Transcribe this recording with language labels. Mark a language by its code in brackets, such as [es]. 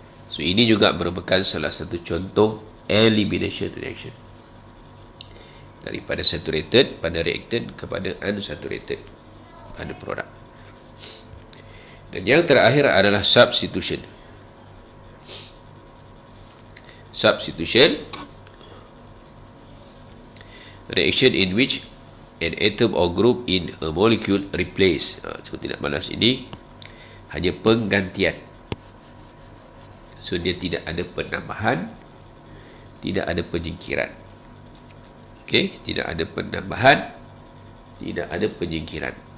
[ms] So ini juga merupakan salah satu contoh elimination reaction. Daripada saturated pada reactant kepada unsaturated pada produk. Dan yang terakhir adalah substitution. [en] Substitution, reaction in which an atom or group in a molecule replace. [ms] So tindak balas ini hanya penggantian. So dia tidak ada penambahan, tidak ada penyingkiran. Okey, tidak ada penambahan, tidak ada penyingkiran.